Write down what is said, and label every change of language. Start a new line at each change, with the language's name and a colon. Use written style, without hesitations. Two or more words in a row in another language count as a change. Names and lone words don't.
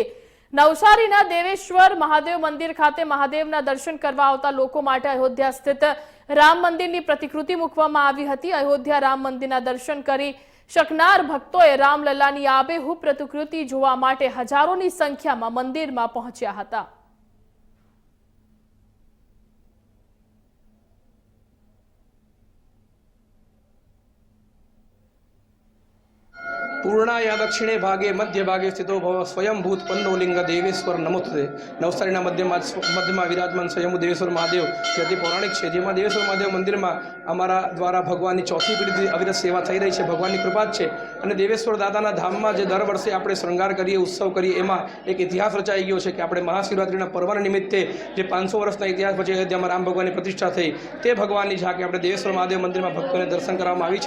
Gujarati: નવસારીના દેવેશ્વર મહાદેવ મંદિર ખાતે મહાદેવના દર્શન કરવા આવતા લોકો માટે અયોધ્યા સ્થિત રામ મંદિરની પ્રતિકૃતિ મૂકવામાં આવી હતી। અયોધ્યા રામ મંદિરના દર્શન કરી શકનાર ભક્તોએ રામલલ્લાની આબેહૂબ પ્રતિકૃતિ જોવા માટે હજારોની સંખ્યામાં મંદિરમાં પહોંચ્યા હતા।
Sanskrit: पूर्णाया दक्षिणे भागे मध्य भागे स्थितो भव स्वयंभूत पंडोलिंग देवेश्वर नमोस्ते।
Gujarati: નવસારીના મધ્યમા વિરાજમાન સ્વયંભૂ દેવેશ્વર મહાદેવ જે અતિ પૌરાણિક છે, જેમાં દેવેશ્વર મહાદેવ મંદિરમાં અમારા દ્વારા ભગવાનની ચોથી પેઢીથી અવિરત સેવા થઈ રહી છે। ભગવાનની કૃપા જ છે। અને દેવેશ્વર દાદાના ધામમાં જે દર વર્ષે આપણે શ્રૃંગાર કરીએ, ઉત્સવ કરીએ, એમાં એક ઇતિહાસ રચાઈ ગયો છે કે આપણે મહાશિવરાત્રિના પર્વના નિમિત્તે જે 500 વર્ષના ઇતિહાસ પછી અયોધ્યામાં રામ ભગવાનની પ્રતિષ્ઠા થઈ, તે ભગવાનની ઝાંકી આપણે દેવેશ્વર મહાદેવ મંદિરમાં ભક્તોને દર્શન કરવામાં આવી છે।